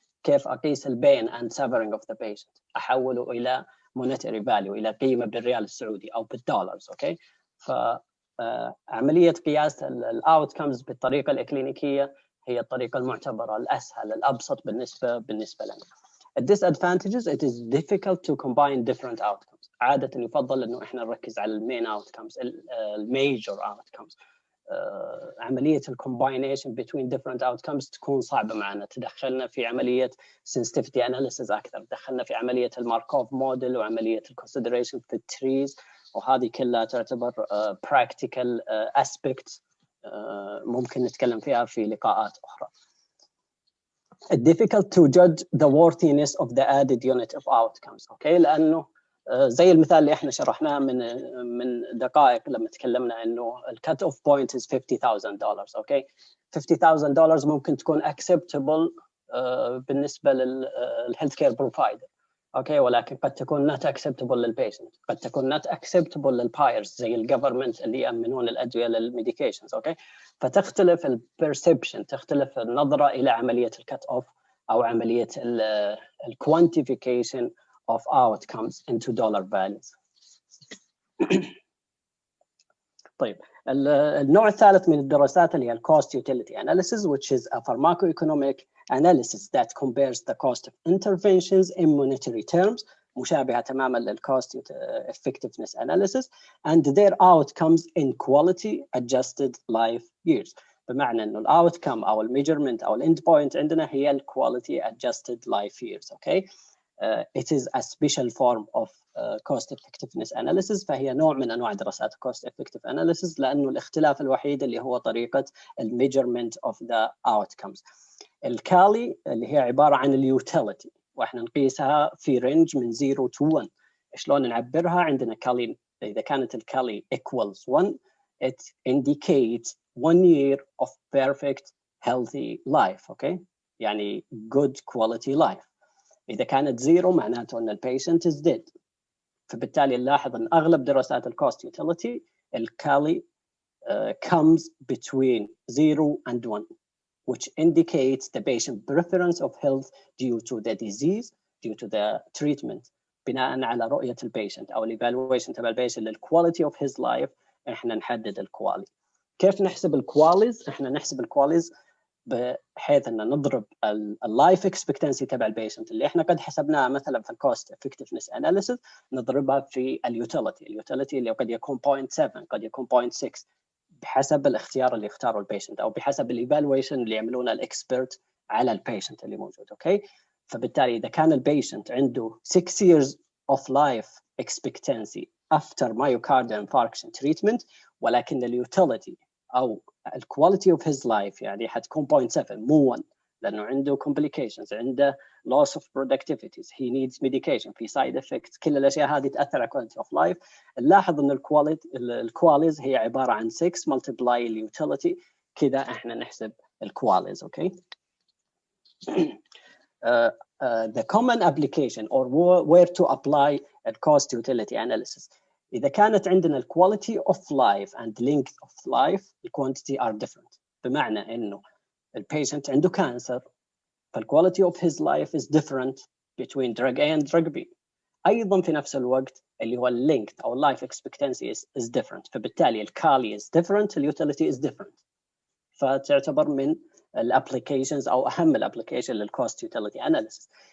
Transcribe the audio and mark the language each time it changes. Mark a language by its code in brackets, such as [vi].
[ar] كيف أقيس pain and suffering of the patient، أحوله إلى monetary value، إلى قيمة بالريال السعودي أو بالدولارز. [en] okay. [ar] عملية قياس الoutcomes بالطريقة الإكلينيكية هي الطريقة المعتبرة الأسهل الأبسط بالنسبة لنا. [en] Disadvantages, it is difficult to combine different outcomes. [ar] عادة يفضل إنه إحنا نركز على main outcomes، major outcomes. عملية combination between different outcomes تكون صعبة معنا، تدخلنا في عملية sensitivity analysis أكثر، تدخلنا في عملية الماركوف موديل وعملية consideration في trees، وهذه كلها تعتبر practical aspects ممكن نتكلم فيها في لقاءات أخرى. [en] Difficult to judge the worthiness of the added unit of outcomes. okay. [ar] لأنه زي المثال اللي احنا شرحناه من دقائق لما تكلمنا انه الكات اوف بوينت [en] is $50,000. okay. [ar] $50,000 ممكن تكون acceptable بالنسبة للهيلث كير بروفايدر. اوكي ولكن قد تكون [en] not acceptable [ar] للبيشنت، قد تكون not acceptable للبايرز زي الجفرمنت اللي يأمنون الأدوية للميديكيشنز. اوكي فتختلف البرسبشن، تختلف النظرة إلى عملية الكت اوف أو عملية الكوانتيفيكيشن [en] of outcomes into dollar values. [ar] طيب النوع الثالث من الدراسات اللي هي [en] cost utility analysis, which is a pharmacoeconomic analysis that compares the cost of interventions in monetary terms، [ar] مشابهة تماما [en] للcost effectiveness analysis and their outcomes in quality adjusted life years. [ar] بمعنى انه الاوتكم او الميجرمنت او الاند بوينت عندنا هي الكواليتي adjusted life years. [en] okay. It is a special form of cost effectiveness analysis، [ar] فهي نوع من انواع دراسات [en] cost effective analysis، [ar] لانه الاختلاف الوحيد اللي هو طريقه [en] measurement of the outcomes. [ar] الكالي اللي هي عباره عن اليوتيليتي، واحنا نقيسها في رينج من 0 to 1. شلون نعبرها؟ عندنا كالي اذا كانت الكالي [en] equals 1 it indicates 1 year of perfect healthy life. okay. [ar] يعني good quality life. إذا كانت 0 معناته أن البيشنت [en] is dead. [ar] فبالتالي نلاحظ أن أغلب دراسات الكوست يوتيليتي الكالي [en] comes between 0 and 1, which indicates the patient preference of health due to the disease, due to the treatment. [ar] بناء على رؤية البيشنت أو evaluation تبع البيشنت للquality of his life إحنا نحدد الكوالي. كيف نحسب الكواليز؟ إحنا نحسب الكواليز بحيث ان نضرب اللايف اكسبكتنسي تبع البيشنت اللي احنا قد حسبناها مثلا في الكوست افكتفنس اناليسيس، نضربها في اليوتيليتي اللي قد يكون 0.7 قد يكون 0.6 بحسب الاختيار اللي اختاره البيشنت او بحسب الايفالويشن اللي يعملونه الاكسبرت على البيشنت اللي موجود. اوكي فبالتالي اذا كان البيشنت عنده [en] 6 years of life expectancy after myocardial infarction treatment [ar] ولكن اليوتيليتي او الكواليتي اوف هيز لايف يعني حتكون 0.7 مو 1، لأنه عنده complications، عنده loss of productivities، [en] he needs medication، [ar] في side effects، كل الأشياء هذه تأثر على quality of life. نلاحظ إن الكواليز هي عبارة عن 6 multiply utility، كذا إحنا نحسب الكواليز. [en] Okay. The common application or where to apply a cost utility analysis. [ar] إذا كانت عندنا [en] quality of life and length of life the quantity are different. [ar] بمعنى إنه البيشنت عنده كانسر، [en] فالquality of his life is different between drug A and drug B. [ar] أيضا في نفس الوقت اللي هو [en] length أو life expectancy is different، فبالتالي الكالي is different، utility is different. [ar] فتعتبر من الابليكيشنز أو أهم الابليكيشن للcost utility analysis.